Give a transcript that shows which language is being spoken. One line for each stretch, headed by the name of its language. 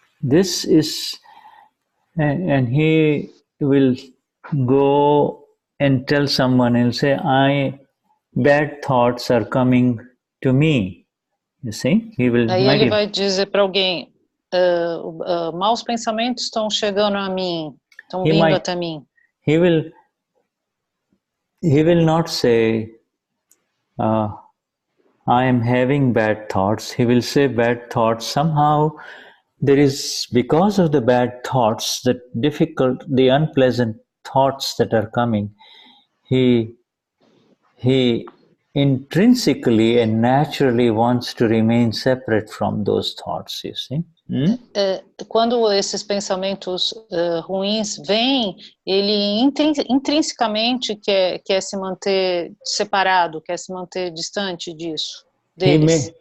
English: This is, and he will go and tell someone, he'll say, bad thoughts are coming to me. You see?
Portuguese: Aí ele vai dizer para alguém, maus pensamentos estão chegando a mim, estão vindo até mim.
English: He will not say, I am having bad thoughts. He will say bad thoughts. Somehow there is, because of the bad thoughts, the unpleasant thoughts that are coming, he intrinsically and naturally wants to remain separate from those thoughts, you see.
Portuguese: Quando esses pensamentos ruins vêm, ele intrinsecamente quer se manter separado, quer se manter distante disso, deles.